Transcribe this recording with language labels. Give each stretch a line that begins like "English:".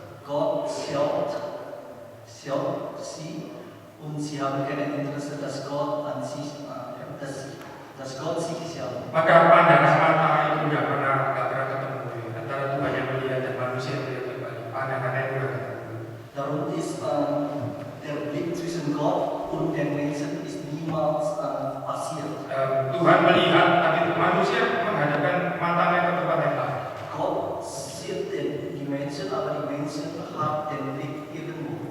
German: Gott schaut sie und sie haben kein Interesse, dass Gott an sich, dass Gott sich schaut.
Indonesian: Maka pandangan mata itu gak pernah ketemu antara Tuhan yang melihat dan manusia yang melihat kembali. Pandangannya itu gak ketemu.
German: Darum ist der Blick zwischen Gott und den Menschen ist niemals passiert.
Indonesian: Tuhan melihat, tapi manusia menghadapkan matanya ke tempat yang lain.
German: Gott sieht die Menschen, aber die Menschen haben den Blick irgendwo.